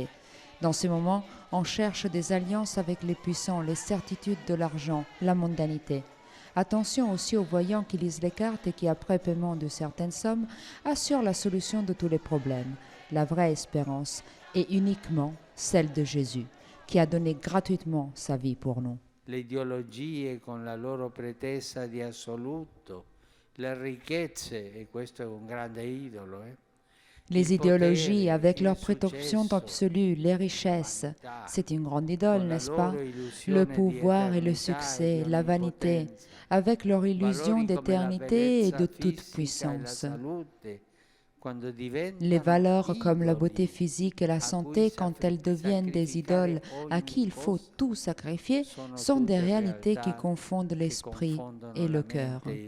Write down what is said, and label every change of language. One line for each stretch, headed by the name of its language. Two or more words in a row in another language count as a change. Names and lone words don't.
French: Dans ces moments, on cherche des alliances avec les puissants, les certitudes de l'argent, la mondanité. Attention aussi aux voyants qui lisent les cartes et qui, après paiement de certaines sommes, assurent la solution de tous les problèmes. La vraie espérance est uniquement celle de Jésus, qui a donné gratuitement sa vie pour nous.
Italian: Le ideologie con la loro pretesa di assoluto, le ricchezze, e questo è un grande idolo,
French: Les idéologies, avec leur prétention absolue, les richesses, c'est une grande idole, n'est-ce pas? Le pouvoir et le succès, la vanité, avec leur illusion d'éternité et de toute puissance. Les valeurs comme la beauté physique et la santé, quand elles deviennent des idoles à qui il faut tout sacrifier, sont des réalités qui confondent l'esprit et le cœur.